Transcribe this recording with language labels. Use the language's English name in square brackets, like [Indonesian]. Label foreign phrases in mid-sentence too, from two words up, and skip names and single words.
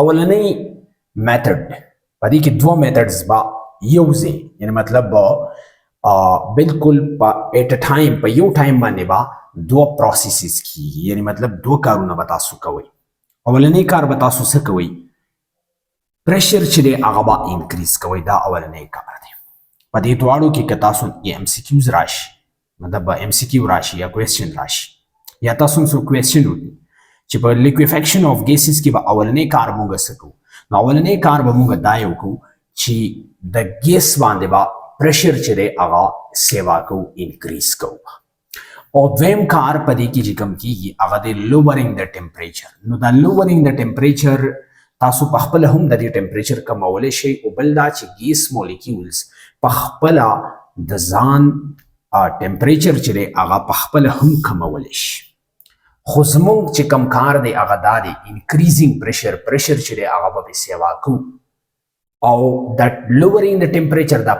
[Pashto] اولنی میتھډ په دې کې دوه میتھډز به یو ځای یعنی مطلب بالکل په [English] at time [Pashto] په یو ټایم باندې به دوه پروسیسز کیږي یعنی مطلب دوه کارونه به تاسو کوئ. اولنی کار به تاسو څه کوئ پریشر چې دی هغه به انکریز کوئ دا اولنی کار دی. په دې دواړو کې که تاسو ایم سی کیوز راشي مطلب ایم سی کیو راشي یا کوېسچن راشي یا تاسو څو کوېسچن وکړي چې په [English] liquefaction of gases [Pashto] کې به اولنی کار موږ څه کوو نو اولنی کار به موږ دا یو کوو چې د ګیس باندې به پریشر چې دی هغه سیوا کوو انکریز کوو او دویم کار په دې کې چې کوم کیږي هغه دی [English] lowering the temperature. [Pashto] نو دا [English] lowering the temperature [Pashto] تاسو په خپله هم د دې ټمپریچر کمولی شئ او بل دا چې [English] gas molecules [Pashto] په خپله د ځان ټمپریچر چې دی هغه په خپله هم کمولی شي خو زموږ چې کوم کار دی هغه دا دی [English] increasing pressure [Pashto] چې دی هغه به سیوا کوو او د lowering د ټمپریچر دا